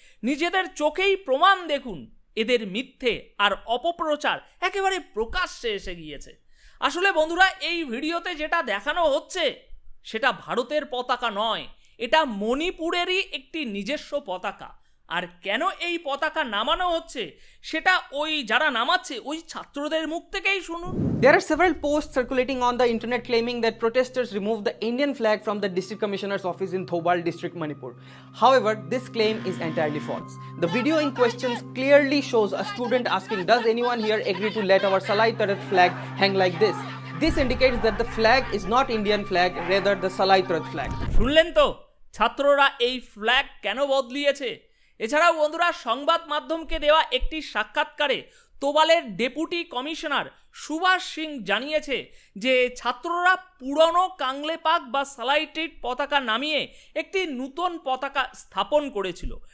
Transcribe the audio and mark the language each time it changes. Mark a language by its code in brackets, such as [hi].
[bn] নিজেদের চোখেই প্রমাণ দেখুন। এদের মিথ্যে আর অপপ্রচার একেবারে প্রকাশ্যে এসে গিয়েছে। আসলে বন্ধুরা, এই ভিডিওতে যেটা দেখানো হচ্ছে সেটা ভারতের পতাকা নয়, এটা মণিপুরেরই একটি নিজস্ব পতাকা। আর কেন এই পতাকা নামানো হচ্ছে সেটা ওই যারা নামাচ্ছে ওই ছাত্রদের মুখ থেকেই শুনুন। [en] There are several posts circulating on the internet claiming that protesters removed the Indian flag from the district commissioner's office in Thobal district, Manipur. However, this claim is entirely false. The video in question clearly shows a student asking, "Does anyone here agree to let our Salai Tarat flag hang like this?" This indicates that the flag is not Indian flag, rather the Salai Tarat flag. [bn] শুনলেন তো ছাত্ররা এই flag কেন বদলিয়েছে? এছাড়াও বন্ধুরা, সংবাদ মাধ্যমকে দেওয়া একটি সাক্ষাৎকারে তোবালের ডেপুটি কমিশনার সুভাষ সিং জানিয়েছে যে ছাত্ররা পুরনো কাংলেপাক বা সালাইটেড পতাকা নামিয়ে একটি নতুন পতাকা স্থাপন করেছিল।